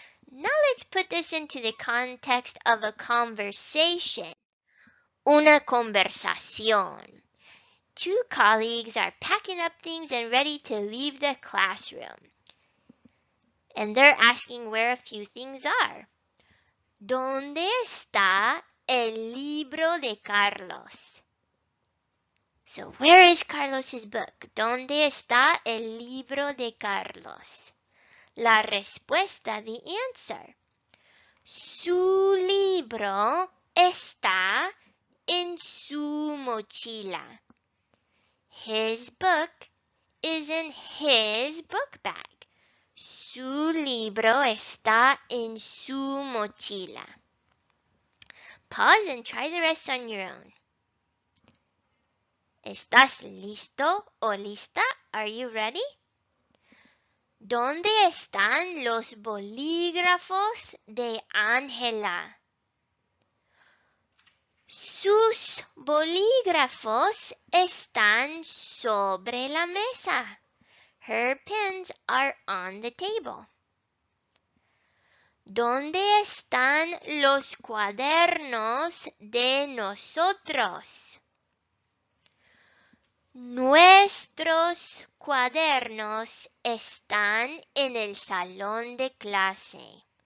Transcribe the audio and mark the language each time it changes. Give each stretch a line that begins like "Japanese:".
English: Now let's put this into the context of a conversation.
Spanish: Una conversación.
English: Two colleagues are packing up things and ready to leave the classroom. And they're asking where a few things are.
Spanish: ¿Dónde está el libro de Carlos?
English: So where is Carlos's book?
Spanish: ¿Dónde está el libro de Carlos? La respuesta,
English: the answer.
Spanish: Su libro está en su mochila.
English: His book is in his book bag.
Spanish: Su libro está en su mochila.
English: Pause and try the rest on your own.
Spanish: ¿Estás listo o lista?
English: Are you ready?
Spanish: ¿Dónde están los bolígrafos de Ángela? Sus bolígrafos están sobre la mesa.
English: Her pens are on the table.
Spanish: ¿Dónde están los cuadernos de nosotros? Nuestros cuadernos están en el salón de clase.